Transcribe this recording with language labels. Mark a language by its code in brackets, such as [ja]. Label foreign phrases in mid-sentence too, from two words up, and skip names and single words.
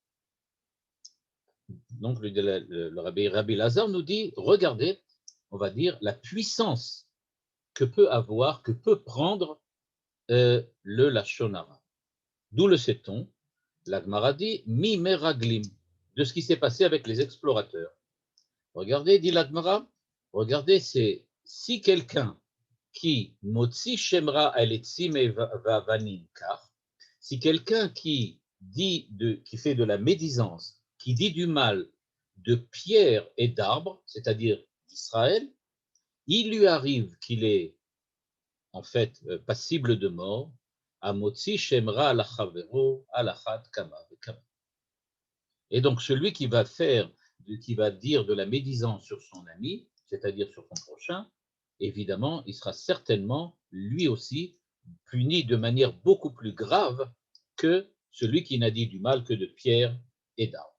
[fr] Donc, le Rabbi Elazar nous dit regardez, on va dire, la puissance que peut prendre le [he] Lashon Hara. [fr] D'où le sait-on? La Gemara dit [he] Mi Meraglim, [fr] de ce qui s'est passé avec les explorateurs. Regardez, dit la Gemara, regardez, c'est si quelqu'un qui [he] motzi shemra aletzim vavanim kar, [fr] si quelqu'un qui fait de la médisance, qui dit du mal de pierres et d'arbres, c'est-à-dire d'Israël, il lui arrive qu'il est en fait passible de mort, à [he] motzi shemra alachavero alachat kama vekama. [fr] Et donc celui qui va dire de la médisance sur son ami, c'est-à-dire sur son prochain, évidemment, il sera certainement, lui aussi, puni de manière beaucoup plus grave que celui qui n'a dit du mal que de pierre et d'arbres.